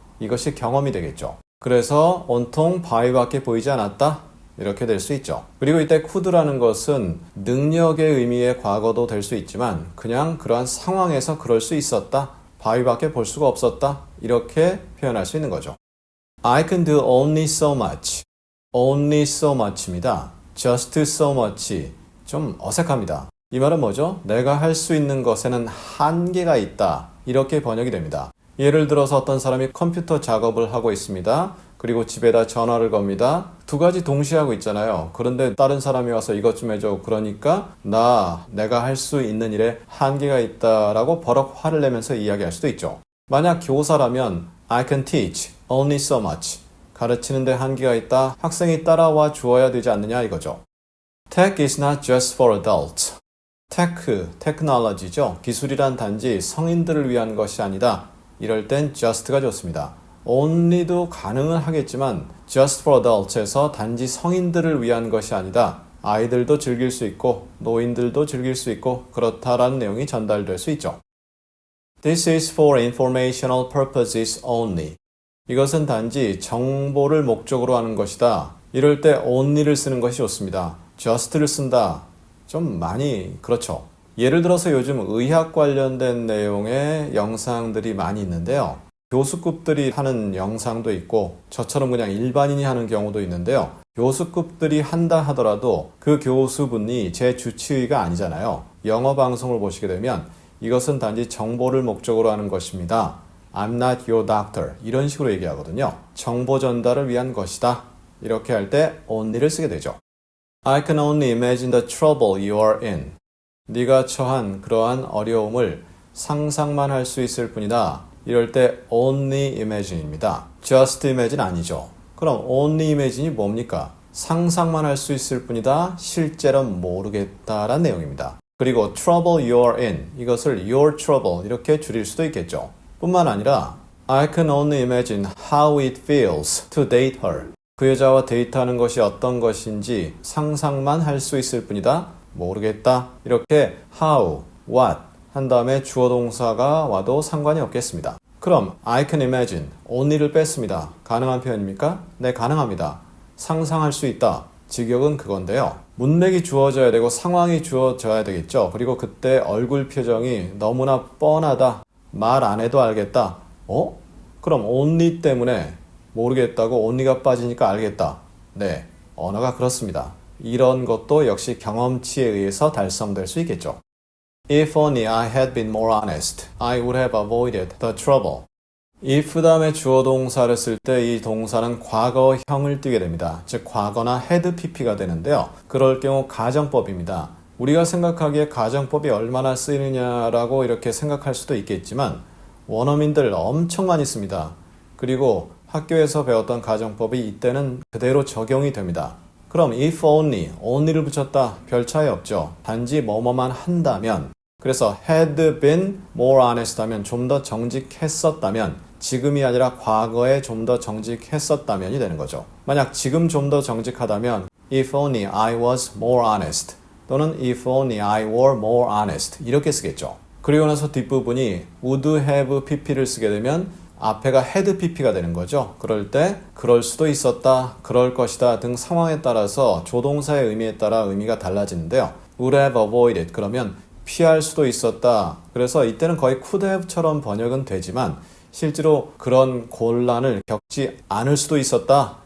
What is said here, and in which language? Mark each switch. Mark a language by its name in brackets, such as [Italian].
[Korean] 이것이 경험이 되겠죠. 그래서 온통 by밖에 보이지 않았다 이렇게 될 수 있죠. 그리고 이때 could라는 것은 능력의 의미의 과거도 될 수 있지만 그냥 그러한 상황에서 그럴 수 있었다 by밖에 볼 수가 없었다 이렇게 표현할 수 있는 거죠. [English] I can do only so much. only so much [Korean] 입니다. [English] just so much [Korean] 좀 어색합니다. 이 말은 뭐죠? 내가 할 수 있는 것에는 한계가 있다. 이렇게 번역이 됩니다. 예를 들어서 어떤 사람이 컴퓨터 작업을 하고 있습니다. 그리고 집에다 전화를 겁니다. 두 가지 동시에 하고 있잖아요. 그런데 다른 사람이 와서 이것 좀 해줘. 그러니까 내가 할 수 있는 일에 한계가 있다라고 버럭 화를 내면서 이야기할 수도 있죠. 만약 교사라면 [English] I can teach only so much. [Korean] 가르치는데 한계가 있다. 학생이 따라와 주어야 되지 않느냐 이거죠. [English] Tech is not just for adults. [Korean] 테크놀로지죠. 기술이란 단지 성인들을 위한 것이 아니다. 이럴 땐 just가 좋습니다. only도 가능은 하겠지만 [English] just for adults [Korean] 에서 단지 성인들을 위한 것이 아니다. 아이들도 즐길 수 있고 노인들도 즐길 수 있고 그렇다라는 내용이 전달될 수 있죠. [English] This is for informational purposes only. [Korean] 이것은 단지 정보를 목적으로 하는 것이다. 이럴 때 only를 쓰는 것이 좋습니다. just를 쓴다. 좀 많이 그렇죠. 예를 들어서 요즘 의학 관련된 내용의 영상들이 많이 있는데요. 교수급들이 하는 영상도 있고 저처럼 그냥 일반인이 하는 경우도 있는데요. 교수급들이 한다 하더라도 그 교수분이 제 주치의가 아니잖아요. 영어 방송을 보시게 되면 이것은 단지 정보를 목적으로 하는 것입니다. [English] I'm not your doctor. [Korean] 이런 식으로 얘기하거든요. 정보 전달을 위한 것이다. 이렇게 할 때 only를 쓰게 되죠. [English] I can only imagine the trouble you are in. [Korean] 네가 처한 그러한 어려움을 상상만 할 수 있을 뿐이다. 이럴 때 only imagine입니다. just imagine 아니죠. 그럼 only imagine이 뭡니까? 상상만 할 수 있을 뿐이다. 실제로는 모르겠다라는 내용입니다. 그리고 [English] trouble you are in. [Korean] 이것을 your trouble 이렇게 줄일 수도 있겠죠. 뿐만 아니라 [English] I can only imagine how it feels to date her. [Korean] 그 여자와 데이트하는 것이 어떤 것인지 상상만 할 수 있을 뿐이다. 모르겠다. 이렇게 how, what 한 다음에 주어 동사가 와도 상관이 없겠습니다. 그럼 [English] I can imagine, [Korean] only를 뺐습니다. 가능한 표현입니까? 네, 가능합니다. 상상할 수 있다. 직역은 그건데요. 문맥이 주어져야 되고 상황이 주어져야 되겠죠. 그리고 그때 얼굴 표정이 너무나 뻔하다. 말 안 해도 알겠다. 그럼 only 때문에 모르겠다고 only가 빠지니까 알겠다. 네, 언어가 그렇습니다. 이런 것도 역시 경험치에 의해서 달성될 수 있겠죠. [English] If only I had been more honest, I would have avoided the trouble. [Korean] if 다음에 주어 동사를 쓸 때 이 동사는 과거형을 띠게 됩니다. 즉 과거나 had pp가 되는데요. 그럴 경우 가정법입니다. 우리가 생각하기에 가정법이 얼마나 쓰이느냐라고 이렇게 생각할 수도 있겠지만 원어민들 엄청 많이 씁니다. 그리고 학교에서 배웠던 가정법이 이때는 그대로 적용이 됩니다. 그럼 if only를 붙였다 별 차이 없죠. 단지 뭐뭐만 한다면 그래서 [English] had been more honest [Korean] 하면 좀 더 정직했었다면, 지금이 아니라 과거에 좀 더 정직했었다면이 되는 거죠. 만약 지금 좀 더 정직하다면 [English] if only I was more honest [Korean] 또는 [English] if only I were more honest [Korean] 이렇게 쓰겠죠. 그리고 나서 뒷부분이 would have pp를 쓰게 되면 앞에가 had pp가 되는 거죠. 그럴 때 그럴 수도 있었다, 그럴 것이다 등 상황에 따라서 조동사의 의미에 따라 의미가 달라지는데요. [English] would have avoided [Korean] 그러면 피할 수도 있었다. 그래서 이때는 거의 could have처럼 번역은 되지만 실제로 그런 곤란을 겪지 않을 수도 있었다.